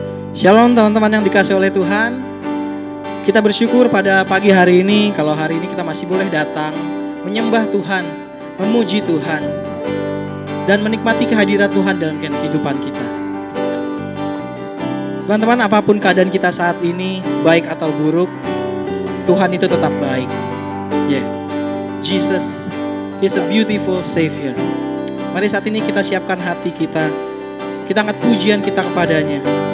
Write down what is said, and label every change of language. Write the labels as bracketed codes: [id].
[id] Shalom teman-teman yang dikasihi oleh Tuhan. Kita bersyukur pada pagi hari ini, kalau hari ini kita masih boleh datang, menyembah Tuhan, memuji Tuhan, dan menikmati kehadiran Tuhan dalam kehidupan kita. Teman-teman, apapun keadaan kita saat ini, baik atau buruk, Tuhan itu tetap baik. [en] Jesus is a beautiful Savior. [id] Mari saat ini kita siapkan hati kita angkat pujian kita kepadanya.